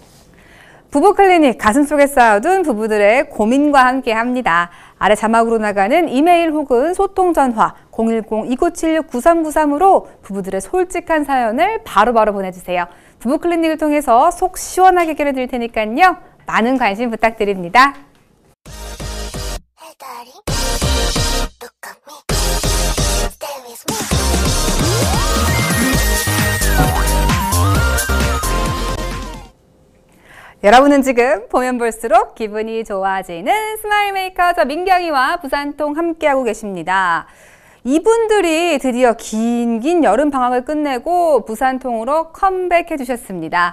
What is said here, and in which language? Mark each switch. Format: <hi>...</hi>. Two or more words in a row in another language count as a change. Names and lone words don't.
<ko>부부클리닉 가슴속에 쌓여둔 부부들의 고민과 함께합니다. 아래 자막으로 나가는 이메일 혹은 소통전화 010-2976-9393으로 부부들의 솔직한 사연을 바로바로 보내주세요. 부부클리닉을 통해서 속 시원하게 해결해 드릴 테니까요. 많은 관심 부탁드립니다.</ko> <en>Hey daddy, look at me, stay with me.</en> <ko>여러분은 지금 보면 볼수록 기분이 좋아지는</ko> <en>smile maker</en> <ko>저 민경이와 부산통 함께하고 계십니다. 이분들이 드디어 긴 여름 방학을 끝내고 부산통으로 컴백해 주셨습니다.</ko>